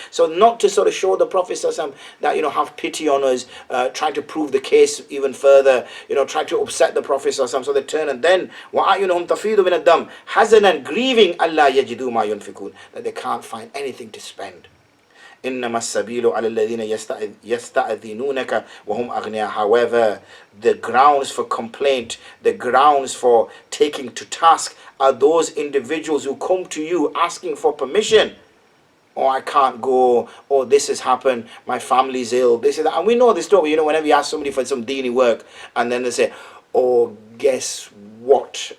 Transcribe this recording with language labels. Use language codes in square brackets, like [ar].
[en] So not to sort of show the Prophet that, have pity on us, trying to prove the case even further, try to upset the Prophet, so they turn, and then [ar] وَأَعْيُنُهُمْ تَفِيضُ مِنَ الدَّمِ حَزَنًا, [en] grieving [ar] أَلَّا يَجِدُوا مَا يُنْفِقُونَ, [en] that they can't find anything to spend. [ar] إنما السبيل على الذين يستأذنونك وهم أغنياء. [en] However, the grounds for complaint, the grounds for taking to task are those individuals who come to you asking for permission. Oh, I can't go. Oh, this has happened. My family's ill. This is that. And we know this story. Whenever you ask somebody for some dini work, and then they say, oh, guess what?